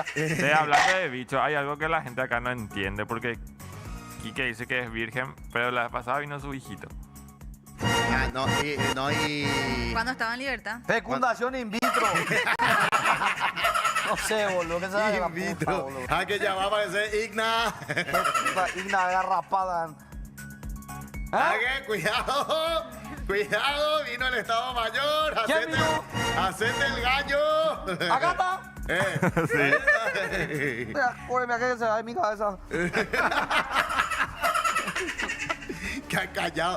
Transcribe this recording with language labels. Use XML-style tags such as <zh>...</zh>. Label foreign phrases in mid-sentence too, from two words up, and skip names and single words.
<es>Hablando de bichos, hay algo que la gente acá no entiende porque Quique dice que es virgen, pero la vez pasada vino su hijito. Ah, y Cuando estaba en libertad. fecundación in vitro. No sé, boludo. ¿Qué sabe la In puta, vitro. boludo? Ah, que ya va a aparecer Igna. Igna garrapada. Ah, ¿Ah? que cuidado. Cuidado, vino el Estado Mayor. ¿Quién Hacete, vino? hacete el gallo. Acá está. Sí. Mira, joder, mira que se va de mi cabeza. Que ha callado.</es>